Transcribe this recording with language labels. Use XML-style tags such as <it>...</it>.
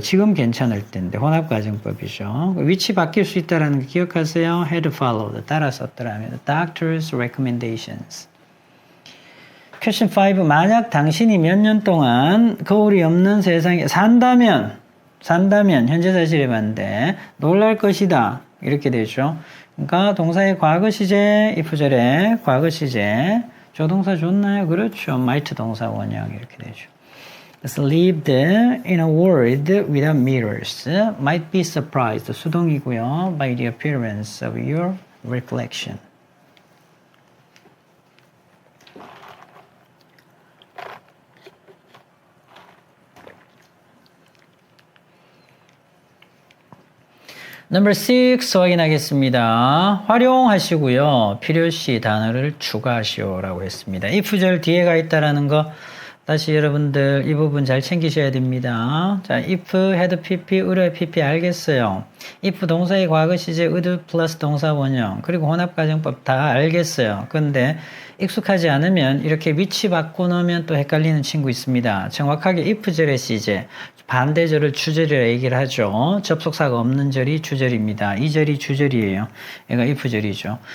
<ko>지금 괜찮을 텐데 혼합 가정법이죠. 위치 바뀔 수 있다는 거 기억하세요.</ko> <en>had followed.</en> <ko>따라 썼더라면</ko> <en>doctor's recommendations. Question 5.</en> <ko>만약 당신이 몇 년 동안 거울이 없는 세상에 산다면 현재 사실에 반대 놀랄 것이다. 이렇게 되죠. 그러니까 동사의 과거 시제, if절에 과거 시제, 조동사 좋나요? 그렇죠. might 동사 원형 이렇게 되죠. 그래서</ko> <en>lived in a world without mirrors might be surprised.</en> <ko>수동이고요.</ko> <en>by the appearance of your reflection.</en> <ko>Number 6 확인하겠습니다. 활용하시고요. 필요시 단어를 추가하시오라고 했습니다. if절 뒤에가 있다라는 거 다시 여러분들 이 부분 잘 챙기셔야 됩니다. 자, if, had pp, 의뢰 pp 알겠어요. if 동사의 과거 시제 would 플러스 동사 원형 그리고 혼합가정법 다 알겠어요. 근데 익숙하지 않으면 이렇게 위치 바꿔놓으면 또 헷갈리는 친구 있습니다. 정확하게 if절의 시제 반대절을 주절이라 얘기를 하죠. 접속사가 없는 절이 주절입니다. 이 절이 주절이에요. 얘가 if절이죠.</ko>